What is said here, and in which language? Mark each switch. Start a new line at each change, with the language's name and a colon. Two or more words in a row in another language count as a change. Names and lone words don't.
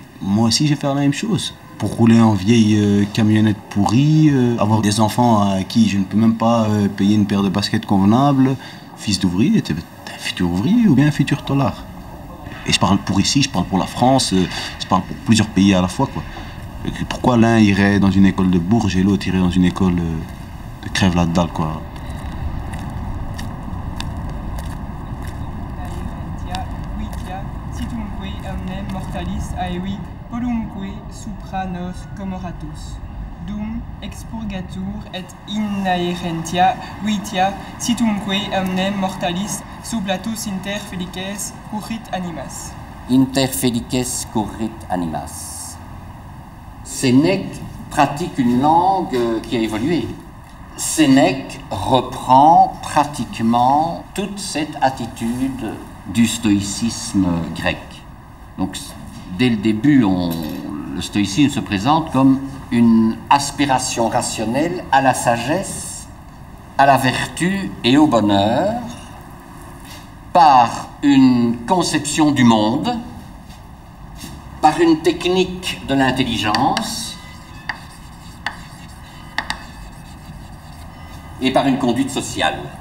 French: Moi aussi, je vais faire la même chose. Pour rouler en vieille camionnette pourrie, avoir des enfants à qui je ne peux même pas payer une paire de baskets convenable. Fils d'ouvrier, t'es un futur ouvrier ou bien un futur tolard. Et je parle pour ici, je parle pour la France, je parle pour plusieurs pays à la fois, quoi. Et pourquoi l'un irait dans une école de Bourges et l'autre irait dans une école de crève-la-dalle, quoi.
Latin: Supranos comoratus, dum expurgatur et inaerentia vitia situmque omnem mortalis sublatus inter felices currit animas. Inter felices currit animas.
French: Sénèque pratique une langue qui a évolué. Sénèque reprend pratiquement toute cette attitude du stoïcisme grec. Donc, dès le début, le stoïcisme se présente comme une aspiration rationnelle à la sagesse, à la vertu et au bonheur, par une conception du monde, par une technique de l'intelligence et par une conduite sociale.